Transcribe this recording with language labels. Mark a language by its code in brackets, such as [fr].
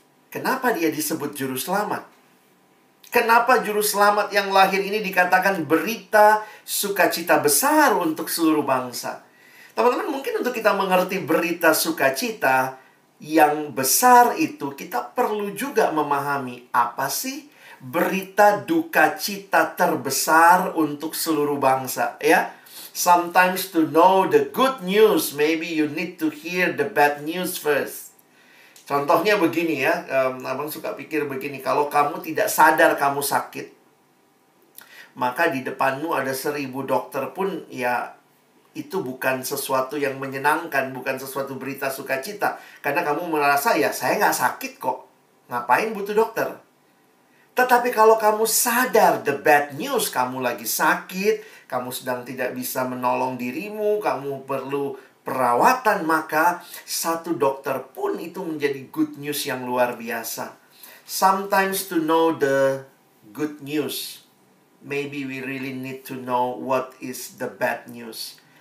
[id] Kenapa dia disebut Juru Selamat? Kenapa Juru Selamat yang lahir ini dikatakan berita sukacita besar untuk seluruh bangsa? Teman-teman, mungkin untuk kita mengerti berita sukacita yang besar itu, kita perlu juga memahami apa sih berita duka cita terbesar untuk seluruh bangsa, ya. [en] Sometimes to know the good news, maybe you need to hear the bad news first. [id] Contohnya begini ya, abang suka pikir begini, kalau kamu tidak sadar kamu sakit, maka di depanmu ada 1000 dokter pun, ya itu bukan sesuatu yang menyenangkan, bukan sesuatu berita sukacita. Karena kamu merasa, ya saya nggak sakit kok, ngapain butuh dokter? Tetapi kalau kamu sadar [en] the bad news, [id] kamu lagi sakit, kamu sedang tidak bisa menolong dirimu, kamu perlu perawatan, maka satu dokter pun itu menjadi good news yang luar biasa. [en] Sometimes to know the good news, maybe we really need to know what is the bad news.